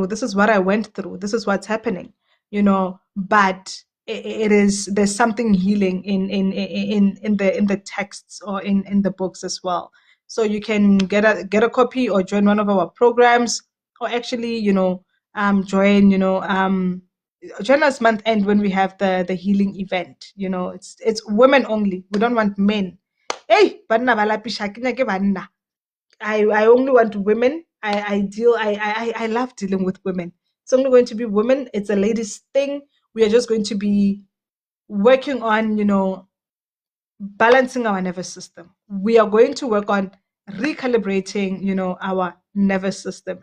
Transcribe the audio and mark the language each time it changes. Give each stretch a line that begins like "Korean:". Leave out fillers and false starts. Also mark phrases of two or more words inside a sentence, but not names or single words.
English: This is what I went through. This is what's happening. But there's something healing in the texts or in the books as well. So you can get a copy or join one of our programs, or actually, join us month end when we have the healing event. It's women only. We don't want men.
Northern Sotho: Hey, banna balapisha ke banna.
English: I only want women. I love dealing with women. It's only going to be women. It's a ladies thing. We are just going to be working on, balancing our nervous system. We are going to work on recalibrating, our nervous system.